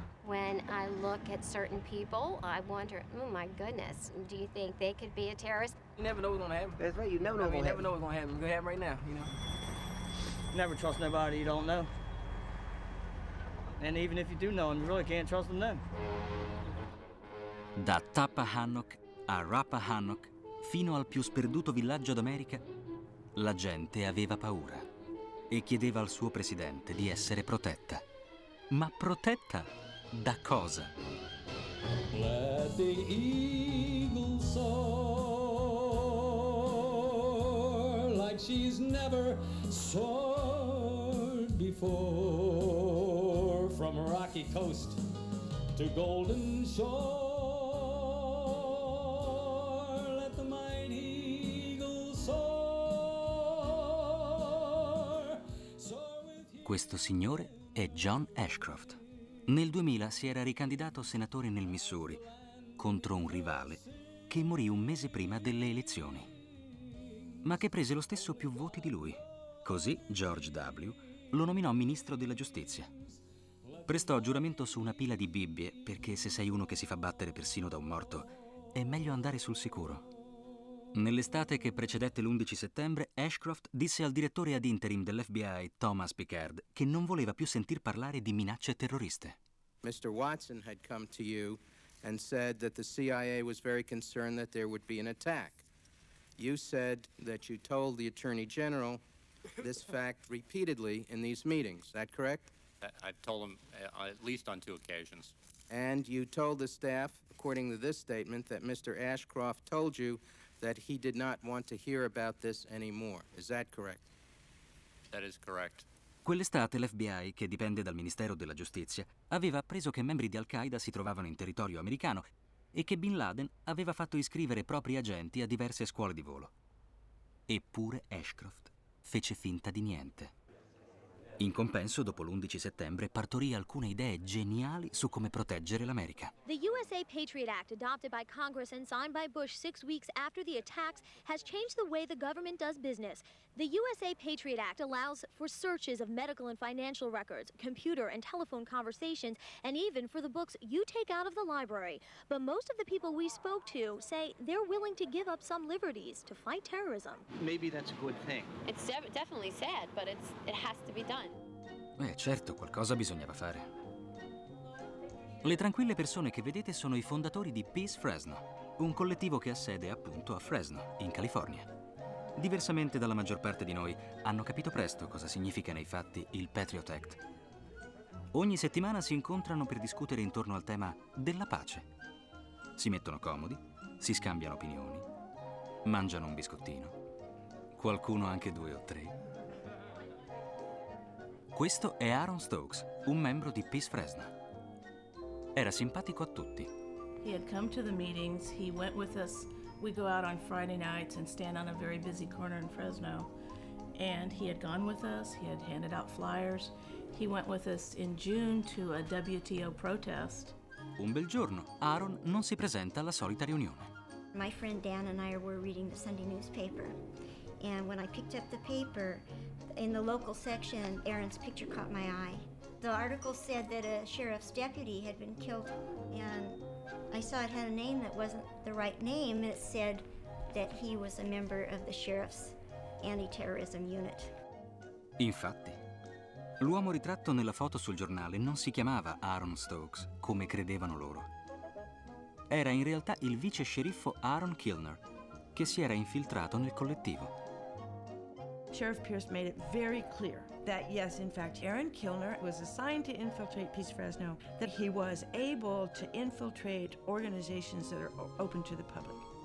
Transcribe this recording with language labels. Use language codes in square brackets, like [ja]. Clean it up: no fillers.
[en] When I look at certain people, I wonder, oh my goodness, do you think they could be a terrorist? You never know what's gonna happen. That's right, you never know what's gonna happen. You never know what's gonna happen. It's gonna happen right now, you know. Never trust nobody you don't know. And even if you do know them, you really can't trust them then. [it] Da Tappahannock a Rappahannock, fino al più sperduto villaggio d'America, la gente aveva paura e chiedeva al suo presidente di essere protetta. Ma protetta da cosa? [en] Let the eagle soar like she's never soared before, from rocky coast to golden shore. Let the mighty eagle soar. [it] Questo signore è John Ashcroft. Nel 2000 si era ricandidato senatore nel Missouri contro un rivale che morì un mese prima delle elezioni, ma che prese lo stesso più voti di lui. Così George W. lo nominò ministro della giustizia. Prestò giuramento su una pila di Bibbie perché se sei uno che si fa battere persino da un morto, è meglio andare sul sicuro. Nell'estate che precedette l'11 settembre, Ashcroft disse al direttore ad interim dell'FBI, Thomas Picard, che non voleva più sentir parlare di minacce terroriste. [en] Mr. Watson had come to you and said that the CIA was very concerned that there would be an attack. You said that you told the Attorney General this fact repeatedly in these meetings. Is that correct? I told him at least on 2 occasions. And you told the staff, according to this statement, that Mr. Ashcroft told you that he did not want to hear about this anymore. Is that correct? That is correct. [it] Quell'estate l'FBI, che dipende dal Ministero della Giustizia, aveva appreso che membri di Al-Qaeda si trovavano in territorio americano e che Bin Laden aveva fatto iscrivere propri agenti a diverse scuole di volo. Eppure Ashcroft fece finta di niente. In compenso, dopo l'11 settembre, partorì alcune idee geniali su come proteggere l'America. [en] The USA Patriot Act, adopted by Congress and signed by Bush 6 weeks after the attacks, has changed the way the government does business. The USA Patriot Act allows for searches of medical and financial records, computer and telephone conversations, and even for the books you take out of the library. But most of the people we spoke to say they're willing to give up some liberties to fight terrorism. Maybe that's a good thing. It's definitely sad, but it has to be done. [it] Certo, qualcosa bisognava fare. Le tranquille persone che vedete sono i fondatori di Peace Fresno, un collettivo che ha sede appunto a Fresno, in California. Diversamente dalla maggior parte di noi, hanno capito presto cosa significa nei fatti il Patriot Act. Ogni settimana si incontrano per discutere intorno al tema della pace. Si mettono comodi, si scambiano opinioni, mangiano un biscottino, qualcuno anche 2 o 3. Questo è Aaron Stokes, un membro di Peace Fresno. Era simpatico a tutti. [en] He had come to the meetings, he went with us. We go out on Friday nights and stand on a very busy corner in Fresno. And he had gone with us, he had handed out flyers. He went with us in June to a WTO protest. [it] Un bel giorno, Aaron non si presenta alla solita riunione. [en] My friend Dan and I were reading the Sunday newspaper. And when I picked up the paper, in the local section, Aaron's picture caught my eye. The article said that a sheriff's deputy had been killed, and I saw it had a name that wasn't the right name. It said that he was a member of the sheriff's anti-terrorism unit. [it] Infatti, L'uomo ritratto nella foto sul giornale non si chiamava Aaron Stokes, come credevano loro. Era in realtà il vice sceriffo Aaron Kilner, che si era infiltrato nel collettivo. [en] Sheriff Pierce made it very clear that, yes, in fact, Aaron Kilner was assigned to infiltrate Peace Fresno, that he was able to infiltrate organizations that are open to the public.